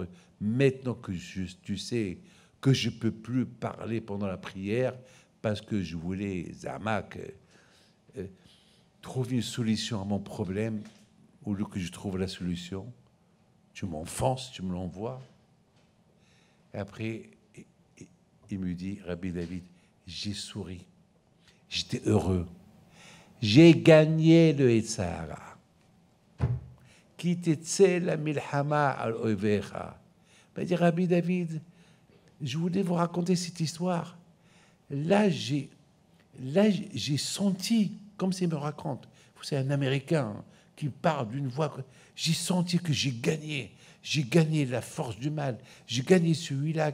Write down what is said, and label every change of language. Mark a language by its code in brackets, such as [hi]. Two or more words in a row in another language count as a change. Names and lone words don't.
[fr] Maintenant que tu sais que je ne peux plus parler pendant la prière parce que je voulais, Zamak, trouver une solution à mon problème, au lieu que je trouve la solution, tu m'enfonces, tu me l'envoies. Et après, il me dit, Rabbi David, j'ai souri. J'étais heureux. J'ai gagné le Etzara. [he] כי תצא למלחמה על אויביך. [fr] Il m'a dit, Rabbi David, je voulais vous raconter cette histoire. Là, j'ai senti, comme s'il me raconte, vous savez, un Américain qui parle d'une voix, j'ai senti que j'ai gagné la force du mal, j'ai gagné celui-là.